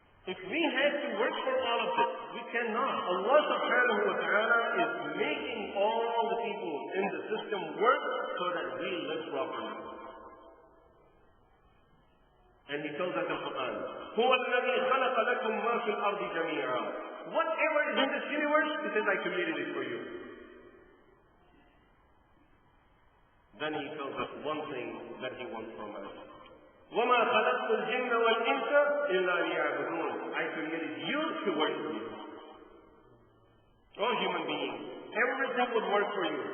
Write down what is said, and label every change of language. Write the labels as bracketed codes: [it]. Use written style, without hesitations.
[en] If we had to work for all of this, we cannot. Allah subhanahu wa ta'ala is making all the people in the system work so that we live properly. And He tells us in the Quran, [ar] هُوَ الَّذِي خَلَقَ لَكُم مَا فِي الْأَرْضِ جَمِيعًا. [en] Whatever is in this universe, He says, I created it for you. Then He tells us one thing that He wants from us. [ar] وَمَا خَلَقْتُ الْجِنَّ وَالْإِنسَ إِلَّا لِيَعْبُدُونَ. [en] I created you to worship me. Oh human being, everything would work for you.